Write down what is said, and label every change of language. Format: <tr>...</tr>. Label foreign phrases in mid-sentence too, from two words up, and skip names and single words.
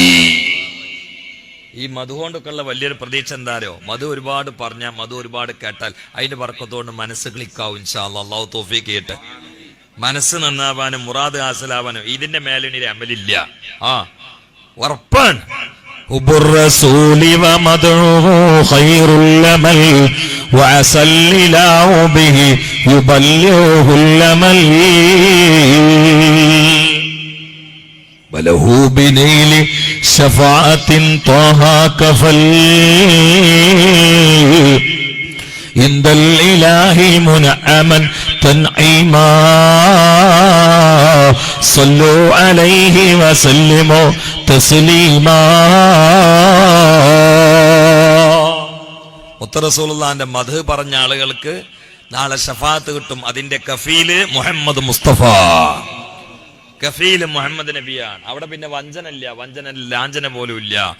<ml>ഈ മധു കൊണ്ടൊക്കെയുള്ള വലിയൊരു പ്രതീക്ഷ എന്താരോ? മധു ഒരുപാട് പറഞ്ഞാൽ, മധു ഒരുപാട് കേട്ടാൽ അതിന്റെ ബർക്കത്തോണ്ട് മനസ്സ് ക്ലിക്കാവും.</ml> <ar>إن شاء الله.</ar> <ml>അല്ലാഹു തൗഫീഖ് ചെയ്യട്ടെ. മനസ്സ് നന്നാവാനും മുറാദ് ഹാസിലാവാനും ഇതിന്റെ മേലിനൊരു അമലില്ല. ഉറപ്പാണ്.</ml> <ar>وله بنيل شفاعة طه كفل عند الإله منعما تنعيما صلوا عليه وسلموا تسليما.</ar> <ml>റസൂലുള്ളാഹിന്റെ മദ്ഹ് പറഞ്ഞ ആളുകൾക്ക് നാളെ ശഫാഅത്ത് കിട്ടും. അതിന്റെ കഫീല് മുഹമ്മദ് മുസ്തഫ, കഫീല് മുഹമ്മദ് നബിയാണ്. അവിടെ പിന്നെ വഞ്ചനല്ല, ലാഞ്ചന പോലും ഇല്ല.</ml>